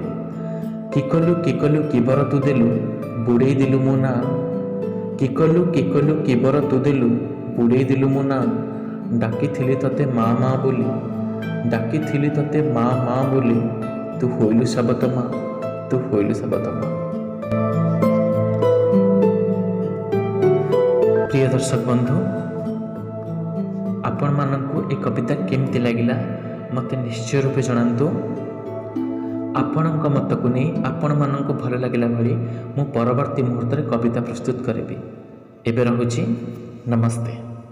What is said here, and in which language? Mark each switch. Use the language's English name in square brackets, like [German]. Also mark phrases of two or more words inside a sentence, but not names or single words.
[Odia] କିକଲୁ କିବର ତୁ ଦେଲୁ ବୁଡ଼େ ଦିଲୁ ମୋ ନା, କିକଲୁ କିବର ତୁ ଦେଲୁ ବୁଡ଼େ ଦିଲୁ ମୋ ନା। ଡାକିଥିଲି ତତେ ମାଁ ମାଁ ବୋଲି, ଡାକିଥିଲି ତତେ ମାଁ ମାଁ ବୋଲି। ତୁ ହୋଇଲୁ ସବତ ମାଁ, ତୁ ହୋଇଲୁ ସବତ ମାଁ। ପ୍ରିୟ ଦର୍ଶକ ବନ୍ଧୁ, ଆପଣ ମାନଙ୍କୁ ଏ କବିତା କେମିତି ଲାଗିଲା ମତେ ନିଶ୍ଚୟ ରୂପେ ଜଣାନ୍ତୁ। ଆପଣଙ୍କ ମତ କୁ ନାହିଁ ଆପଣ ମାନଙ୍କୁ ଭଲ ଲାଗିଲା ଭଲି ମୁ ପରବର୍ତ୍ତୀ ମୁହୂର୍ତ୍ତ ରେ କବିତା ପ୍ରସ୍ତୁତ କରିବି। ଏବେ ରହୁଛି, ନମସ୍ତେ।